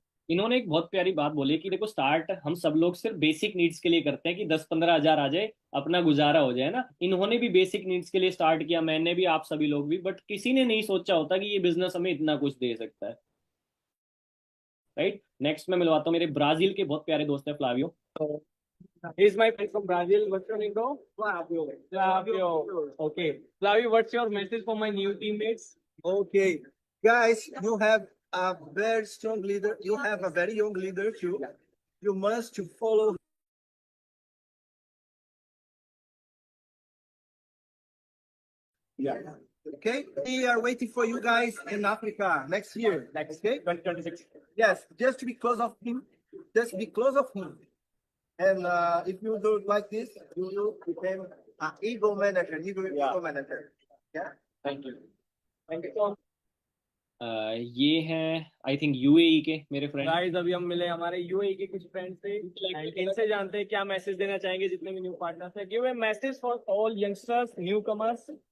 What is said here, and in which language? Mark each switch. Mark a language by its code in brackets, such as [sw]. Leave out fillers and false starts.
[hi] इन्होंने एक बहुत प्यारी बात बोली कि देखो, स्टार्ट हम सब लोग सिर्फ बेसिक नीड्स के लिए करते हैं कि 10-15 हजार आ जाए, अपना गुजारा हो जाए ना। इन्होंने भी बेसिक नीड्स के लिए स्टार्ट किया, मैंने भी, आप सभी लोग भी, बट किसी ने नहीं सोचा होता कि ये बिजनेस हमें इतना कुछ दे सकता है। राइट। नेक्स्ट मैं मिलवाता हूँ मेरे ब्राजील के बहुत प्यारे दोस्त है Flavio. [en] He's my friend from Brazil. What's your name, bro? Flavio. Flavio. Okay. Flavio, what's your message for my new teammates? Okay, guys, you have a very strong leader. You have a very young leader too. You must to follow. Yeah. Okay. We are waiting for you guys in Africa next year. Okay. 2026. Yes, just because of him. Just because of him. And if you do it like this, you will become an ego manager. Ego manager. Yeah. Thank you. Thank you so much. [hi] ये हैं I think UAE के मेरे friend. Guys अभी हम मिले हमारे UAE के कुछ फ्रेंड से, इनसे जानते हैं क्या मैसेज देना चाहेंगे जितने भी न्यू पार्टनर्स हैं। [en] Give a message for all youngsters, newcomers.